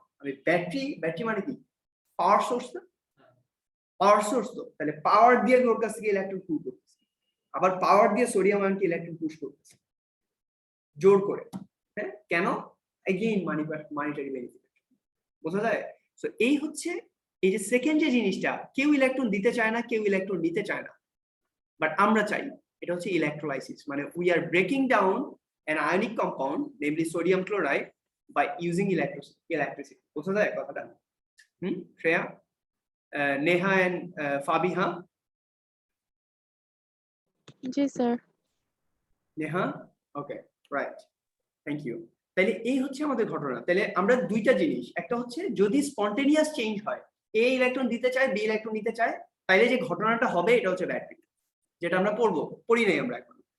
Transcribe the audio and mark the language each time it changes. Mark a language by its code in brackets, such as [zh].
[bn] আমি ব্যাটারি মানে কি? পাওয়ার সোর্স না? পাওয়ার সোর্স তো, তাহলে পাওয়ার দিয়ে ওর কাছ থেকে ইলেকট্রন পুল করতেছে, আবার পাওয়ার দিয়ে সোডিয়াম আয়নকে ইলেকট্রন পুশ করতেছে জোর করে। হ্যাঁ, কেন? Again monetary benefit. বোঝা যায়? সো এই হচ্ছে এই যে সেকেন্ড যে জিনিসটা, কেউ ইলেকট্রন দিতে চায় না, কেউ ইলেকট্রন নিতে চায় না, বাট আমরা চাই। এটা হচ্ছে ইলেকট্রোলাইসিস, মানে [en] We are breaking down an ionic compound namely sodium chloride by using electricity. [bn] বোঝা যায় কথাটা? Shreya, Neha and Fabiha? G sir. Neha, okay, right, thank you. তাহলে এই হচ্ছে আমাদের ঘটনা। তাহলে আমরা দুইটা জিনিস, একটা হচ্ছে যদি স্পন্টেনিয়াস চেঞ্জ হয়, এ ইলেকট্রন দিতে চায়, বি ইলেকট্রন নিতে চায়, তাইলে যে ঘটনাটা হবে এটা হচ্ছে ব্যাটারি, যেটা আমরা পড়ি নাই আমরা এখন।